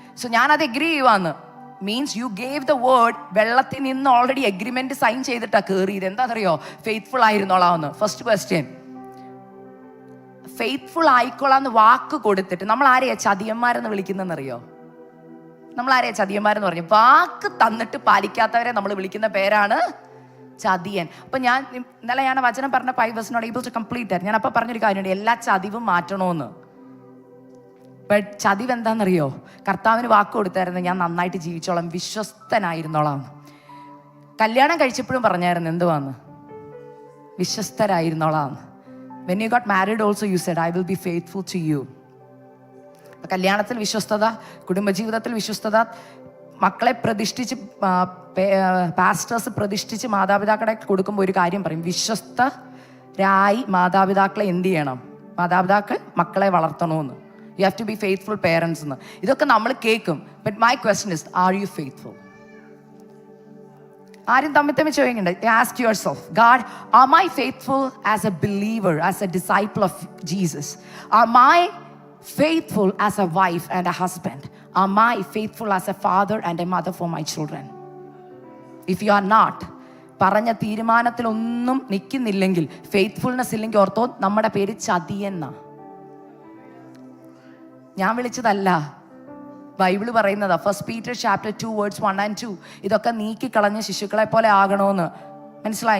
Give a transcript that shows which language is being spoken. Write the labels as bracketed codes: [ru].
[ml] So ഞാനത് agri ചെയ്യുവാന്ന് [en] Means you gave the word. [ml] വെള്ളത്തിൽ നിന്ന് ഓൾറെഡി അഗ്രിമെന്റ് സൈൻ ചെയ്തിട്ടാണ് കയറിയത്. എന്താണെന്നറിയോ? ഫെയ്ത്ത്ഫുൾ ആയിരുന്നോളാമെന്ന്. ഫസ്റ്റ് ക്വസ്റ്റ്യൻ, ഫെയ്ത്ത്ഫുൾ ആയിക്കോളാന്ന് വാക്ക് കൊടുത്തിട്ട് നമ്മൾ ആരെയാ ചതിയന്മാരെന്ന് വിളിക്കുന്നതെന്നറിയോ? നമ്മൾ ആരെയാ ചതിയന്മാരെന്ന് പറഞ്ഞു? വാക്ക് തന്നിട്ട് പാലിക്കാത്തവരെ നമ്മൾ വിളിക്കുന്ന പേരാണ് ചതിയൻ. അപ്പൊ ഇന്നലെ ഞാൻ വചനം പറഞ്ഞപ്പോൾ [en] I was not able to complete that. [ml] ഞാൻ അപ്പൊ പറഞ്ഞൊരു കാര്യമുണ്ട്, എല്ലാ ചതിവും മാറ്റണമെന്ന്. ബട്ട് ചതിവ് എന്താണെന്നറിയോ? കർത്താവിന് വാക്ക് കൊടുത്തായിരുന്നു, ഞാൻ നന്നായിട്ട് ജീവിച്ചോളാം, വിശ്വസ്തനായിരുന്നോളാം. കല്യാണം കഴിച്ചപ്പോഴും പറഞ്ഞായിരുന്നു എന്തുവാന്ന്? വിശ്വസ്തരായിരുന്നോളാം. [en] When you got married also you said I will be faithful to you. [ml] കല്യാണത്തിൽ വിശ്വസ്തത, കുടുംബജീവിതത്തിൽ വിശ്വസ്തത, മക്കളെ പ്രതിഷ്ഠിച്ച് പാസ്റ്റേഴ്സ് പ്രതിഷ്ഠിച്ച് മാതാപിതാക്കളെ കൊടുക്കുമ്പോൾ ഒരു കാര്യം പറയും, വിശ്വസ്തരായി മാതാപിതാക്കളെ എന്ത് ചെയ്യണം? മാതാപിതാക്കൾ മക്കളെ വളർത്തണമെന്ന്. [en] You have to be faithful parents [ml] എന്ന്. ഇതൊക്കെ നമ്മൾ കേൾക്കും. [en] But my question is, are you faithful? [ml] ആരും തമ്മിൽ ചോദിക്കണ്ട. [en] Ask yourself, God, am I faithful as a believer, as a disciple of Jesus? Am I faithful as a wife and a husband? Am I faithful as a father and a mother for my children? If you are not, [ml] പറഞ്ഞ തീരുമാനത്തിലൊന്നും നിൽക്കുന്നില്ലെങ്കിൽ, faithfulness ഇല്ലെങ്കിൽ, ortho നമ്മുടെ പേര് ചതിയെന്ന. ഞാൻ വിളിച്ചതല്ല, Bible പറയുന്നതാ. 1 Peter chapter 2 verse 1 and 2. ഇതൊക്കെ നീക്കിക്കളഞ്ഞ് ശിശുക്കളെ പോലെ ആകണമെന്ന്. മനസ്സിലായി?